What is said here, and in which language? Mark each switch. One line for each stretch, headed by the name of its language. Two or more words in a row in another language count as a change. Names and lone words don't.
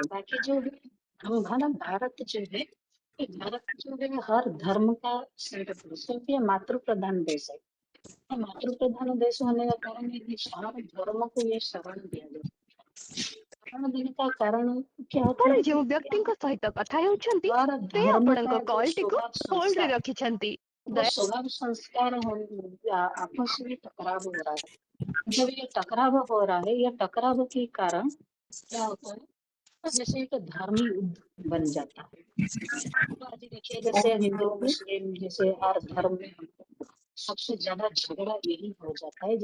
Hindi: बाकी जो है हमारा भारत जो है, भारत जो है हर धर्म का सेंटर, क्योंकि ये मातृ प्रधान देश है। मातृ प्रधान देश होने का कारण है कि हर धर्म को ये शरण दिया गया। शरण देने का कारण क्या होता है?
Odia: जो व्यक्तिଙ୍କ ସହିତ କଥା ହେଉଛନ୍ତି ସେ ଆପଣଙ୍କ କଲଟିକୁ ହୋଲ୍ଡରେ ରଖିଛନ୍ତି।
Hindi: स्वभाव संस्कार आपस में टकराव हो रहा है। जब ये टकराव हो रहा है, ये टकराव के कारण क्या होता है? जैसे एक धर्मी युद्ध बन जाता है। तो आज देखिए जैसे हिंदू मुस्लिम, जैसे हर धर्म में सबसे ज्यादा झगड़ा यही हो जाता है।